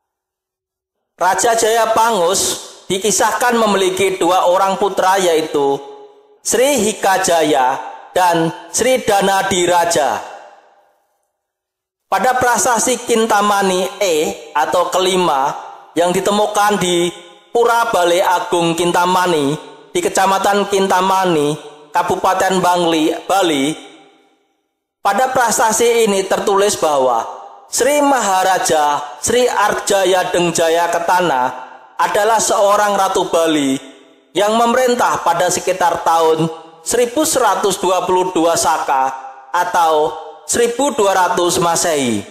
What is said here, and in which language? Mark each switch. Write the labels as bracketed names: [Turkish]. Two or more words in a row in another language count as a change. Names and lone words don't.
[Indonesian] Raja Jaya Pangus dikisahkan memiliki dua orang putra, yaitu Sri Hikajaya dan Sri Danadiraja. Pada prasasti Kintamani atau kelima yang ditemukan di Pura Balai Agung Kintamani di Kecamatan Kintamani, Kabupaten Bali, pada prasasti ini tertulis bahwa Sri Maharaja Sri Arjaya Dengjaya Ketana adalah seorang Ratu Bali yang memerintah pada sekitar tahun 1122 Saka atau 1200 Masehi.